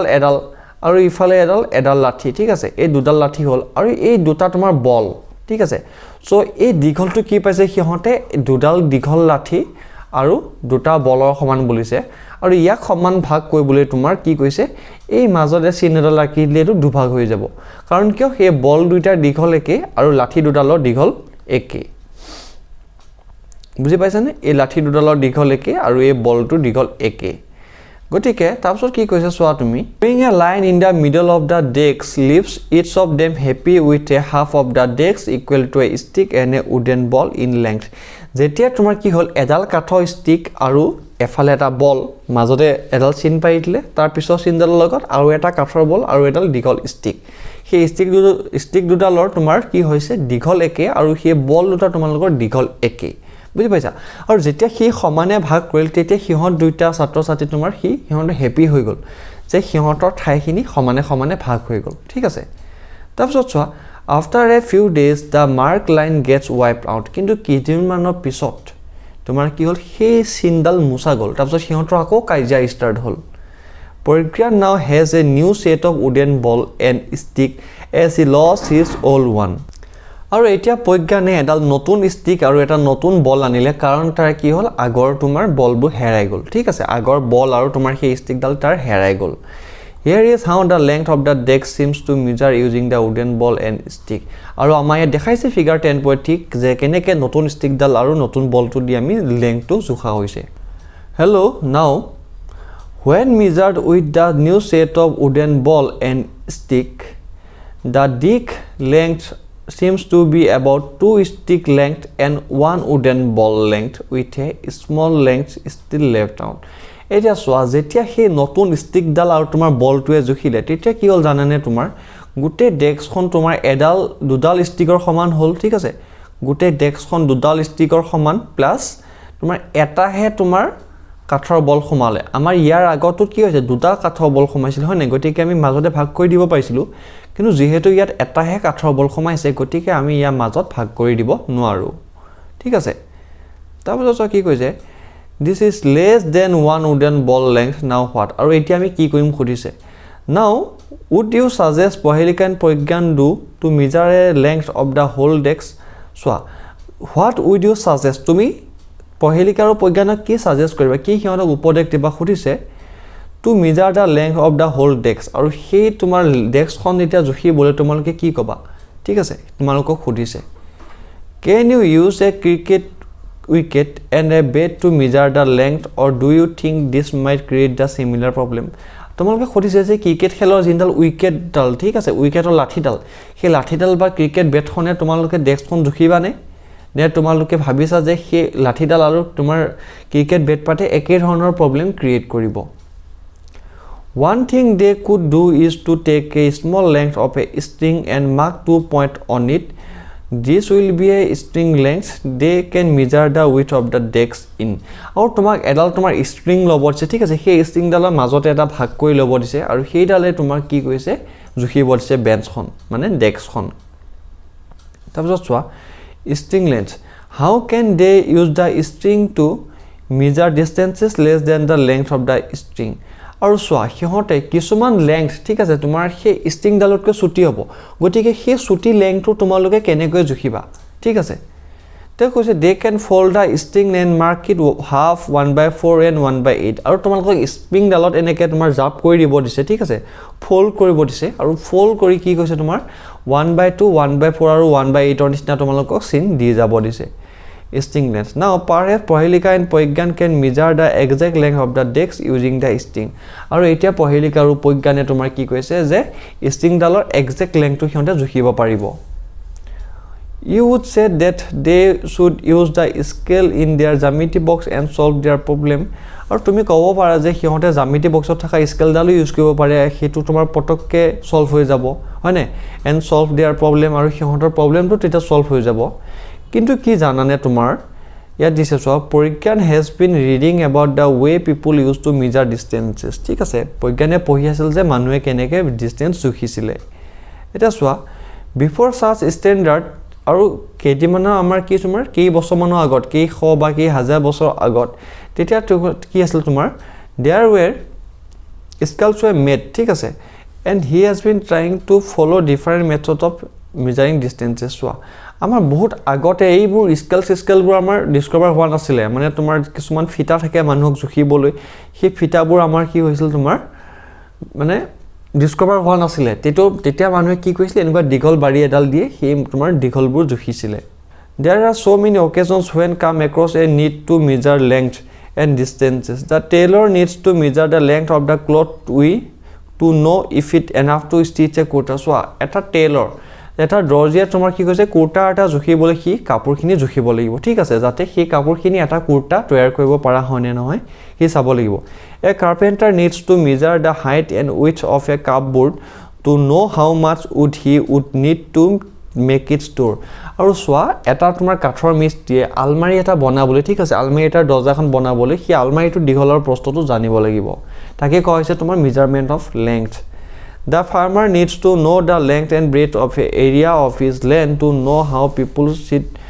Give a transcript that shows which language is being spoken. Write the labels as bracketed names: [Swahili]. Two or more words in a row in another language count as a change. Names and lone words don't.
[Assamese] এডাল আৰু ইফালে এডাল লাঠি ঠিক আছে এই দুডাল লাঠি হল আৰু এই দুটা তোমাৰ বল ঠিক আছে সো এই দীঘলটো কি পাইছে হিহঁতে দুডাল দীঘল লাঠি আৰু দুটা বলৰ সমান বুলিছে আৰু ইয়াক সমান ভাগ কৰিবলৈ তোমাৰ কি কৈছে এই মাজতে চিহ্নডাল ৰাখি দিলেটো দুভাগ হৈ যাব কাৰণ কিয় এই বল দুইটাৰ দীঘল একে আৰু লাঠি দুডালৰ দীঘল একে বুজি পাইছানে এই লাঠি দুডালৰ দীঘল একে আৰু এই বলটো দীঘল একে গটিকে তাৰপিছত কি কৈছে সোৱা তুমি [English] drawing a line in the middle of the desk leaves each of them happy with a half of the desk equal to a stick and a wooden ball in length [Assamese] যেতিয়া তোমাৰ কি হল এডাল কাঠৰ ষ্টিক আৰু এফালে এটা বল মাজতে এডাল চিন পাই দিলে তাৰ পিছৰ চিনডালৰ লগত আৰু এটা কাঠৰ বল আৰু এডাল দীঘল ষ্টিক সেই ষ্টিক দুডালৰ তোমাৰ কি হৈছে দীঘল একে আৰু সেই বল দুটা তোমালোকৰ দীঘল একে বুজি পাইছা আৰু যেতিয়া হি সমানে ভাগ কৰিল তেতিয়া হিহঁত দুইটা ছাত্ৰ ছাত্ৰী তোমাৰ হিহঁত হেপি হৈ গল যে হিহঁতৰ ঠাইখিনি সমানে ভাগ হৈ গল ঠিক আছে তাৰপিছত চোৱা [English] after a few days the mark line gets wiped out [Assamese] কিন্তু কিদিনমানৰ পিছত তোমাৰ কি হল সেই চিনডাল মুছা গল তাৰপিছত হিহঁতৰ আকৌ কাইজা ষ্টাৰ্ট হল [English] Pragyan now has a new set of wooden ball and stick as he lost his old one [Assamese] আৰু এতিয়া Pragyan এডাল নতুন ষ্টিক আৰু এটা নতুন বল আনিলে কাৰণ তাৰ কি হল আগৰ তোমাৰ বলবোৰ হেৰাই গল ঠিক আছে আগৰ বল আৰু তোমাৰ সেই ষ্টিকডাল তাৰ হেৰাই গল [English] Here is how the length of the desk seems to measure using the wooden ball and stick [Assamese] আৰু আমাৰ দেখাইছে ফিগাৰ 10.3 যে কেনেকৈ নতুন ষ্টিকডাল আৰু নতুন বলটো দি আমি লেংথটো জুখা হৈছে [English] Hello now when measured with the new set of wooden ball and stick the deck length seems to be about 2 stick length and 1 wooden ball length with a small length still left out [Assamese] এটা সোয়া যেতিয়া হে নতুন ষ্টিকডাল আৰু তোমাৰ বলটোৱে জুখিলে তেতিয়া কি হল জানানে তোমাৰ গুটে ডেস্কখন তোমাৰ এডাল দুডাল ষ্টিকৰ সমান হল ঠিক আছে গুটে ডেস্কখন দুডাল ষ্টিকৰ সমান প্লাস তোমাৰ এটাহে তোমাৰ কাঠৰ বল সমালে আমাৰ ইয়াৰ আগতো কি হৈছে দুটা কাঠৰ বল সমাইছিল হয় না গটিকে আমি মাজতে ভাগ কৰি দিব পাইছিলো কিন্তু যেহেতু ইয়াত এটাহে কাঠৰ বল সমাইছে গটিকে আমি ইয়াৰ মাজত ভাগ কৰি দিব নোৱাৰো ঠিক আছে তাৰপিছত কি কৈছে [English] This is less than 1 wooden ball length now what [Assamese] আৰু এতিয়া আমি কি কৰিম খুদিছে [English] Now would you suggest [Assamese] Pahilika and Pragyan do to measure a length of the whole desk so what would you suggest তুমি Pahilika আৰু Pragyanক কি সাজেষ্ট কৰিবা কি হিহঁতক উপদেশ দিবা খুদিছে [English] to measure the length of the whole desk [Assamese] আৰু সেই তোমাৰ ডেস্কখন এতিয়া জুখিবলৈ তোমালোকে কি কবা ঠিক আছে তোমালোকক খুদিছে [English] Can you use a cricket wicket and a bat to measure the length or do you think this might create the similar problem [Assamese] তোমালোকে খুদিছে যে ক্ৰিকেট খেলৰ জিনডাল উইকেট ডাল ঠিক আছে উইকেটৰ লাঠিডাল সেই লাঠিডাল বা [English] cricket batখনে [Assamese] তোমালোকে ডেস্কখন জুখিবানে নে তোমালোকে ভাবিছা যে সেই লাঠিডাল আৰু তোমাৰ [English] cricket bat [Assamese] পাতে একে ধৰণৰ [English] problem create [Assamese] কৰিব [English] One thing they could do is to take a small length of a string and mark 2 points on it. This will be a string length. They can measure the width of the decks in. [Assamese] আৰু তোমাক এডাল তোমাৰ string ল'ব দিছে ঠিক আছে সেই string ডালৰ মাজতে এটা ভাগ কৰি ল'ব দিছে আৰু সেই ডালে তোমাৰ কি কৈছে জুখিব দিছে বেঞ্চখন মানে ডেস্কখন তাৰপিছত চোৱা [English] string length. How can they use the string to measure distances less than the length of the string? [Assamese] আৰু সোয়া হিহতে কিছুমান লেংথ ঠিক আছে তোমাৰ সেই স্ট্ৰিং ডালতকৈ ছুটি হ'ব গতিকে সেই ছুটি লেংথটো তোমালোকে কেনেকৈ জুখিবা ঠিক আছে তে কৈছে [English] they can fold the string and mark it half 1/4 and 1/8 [Assamese] আৰু তোমালোকক স্প্ৰিং ডালত এনেকৈ তোমাৰ জাপ কৰি দিব দিছে ঠিক আছে ফোল্ড কৰিব দিছে আৰু ফোল্ড কৰি কি কৈছে তোমাৰ 1/2 1/4 আৰু 1/8 ৰ নিচিনা তোমালোকক চিন দি যাব দিছে [English] string length. Now, perhaps Pohelika and Poigyan can measure the exact length of the decks using the string. [Assamese] আৰু এতিয়া Pohelika আৰু Poigyane তোমাৰ কি কৈছে যে string ডালৰ [English] exact length [Assamese] টো হিহঁতে জুখিব পাৰিব [English] You would say that they should use the scale in their geometry box and solve their problem. [Assamese] আৰু তুমি ক'ব পাৰা যে হিহঁতে geometry boxত থকা scale ডালো ইউজ কৰিব পাৰে হেতু তোমাৰ পটককে সলভ হৈ যাব হয়নে [English] and solve their problem [Assamese] আৰু হিহঁতৰ প্ৰবলেমটো তেতিয়া সলভ হৈ যাব কিন্তু কি জানানে তোমাৰ ইয়াত দিছে সব পৰীক্ষান [English] has been reading about the way people used to measure distances [Assamese] ঠিক আছে পৰীক্ষানে পঢ়ি আছিল যে মানুহে কেনেকৈ ডিসটেন্স জুখিছিলে এটা সোৱা [English] before such standard [Assamese] আৰু কেদিমানৰ আমাৰ কি তোমাৰ কেই বছৰমানৰ আগত কেই শ বা কেই হাজাৰ বছৰ আগত তেতিয়া কি আছিল তোমাৰ [English] there were scales were made [Assamese] ঠিক আছে [English] and he has been trying to follow different methods of measuring distances [Assamese] সোৱা আমাৰ বহুত আগতে এইবোৰ স্কেলবোৰ আমাৰ ডিসকভাৰ হোৱা নাছিলে মানে তোমাৰ কিছুমান ফিটা থাকে মানুহক জুখিবলৈ সেই ফিটাবোৰ আমাৰ কি হৈছিল তোমাৰ মানে ডিসকভাৰ হোৱা নাছিলে তেতিয়া মানুহে কি কৰিছিল এনেকুৱা দীঘল বাৰী এডাল দিয়ে সেই তোমাৰ দীঘলবোৰ জুখিছিলে [English] There are so many occasions when come across a need to measure length and distances the tailor needs to measure the length of the cloth to know if it enough to stitch a coat so eta tailor [Assamese] এটা দৰ্জিয়ে তোমাৰ কি কৈছে কুৰ্তা এটা জুখিবলৈ কি কাপোৰখিনি জুখিব লাগিব ঠিক আছে যাতে সেই কাপোৰখিনি এটা কুৰ্তা তৈয়াৰ কৰিব পৰা হয়নে নহয় কি চাব লাগিব A carpenter needs to [English] measure the height and width of a cupboard to know how much wood he would need to make it store [Assamese] আৰু সোৱা এটা তোমাৰ কাঠৰ মিস্ত্ৰীয়ে আলমাৰি এটা বনাবলৈ ঠিক আছে আলমাৰি এটাৰ দৰ্জাখন বনাবলৈ সেই আলমাৰিটো দীঘলৰ প্ৰস্থটো জানিব লাগিব তাকে কোৱা হৈছে তোমাৰ [English] measurement of length The farmer needs to know the length and breadth of an area of his land to know how people sit